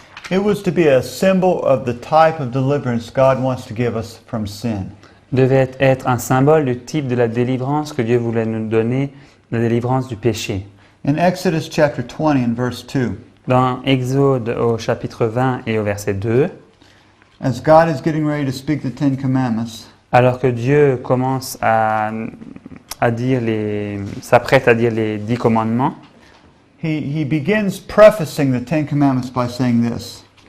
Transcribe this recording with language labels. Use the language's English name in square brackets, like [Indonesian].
[English] It was to be a symbol of the type of deliverance God wants to give us from sin. [French] devait être un symbole du type de la délivrance que Dieu voulait nous donner, la délivrance du péché. [English] In Exodus chapter 20 and verse 2, [French] Dans Exode au chapitre 20 et au verset 2, [English] as God is getting ready to speak the Ten Commandments, [French] alors que Dieu commence à dire s'apprête à dire les 10 commandements, [English] he begins prefacing the Ten Commandments by saying this.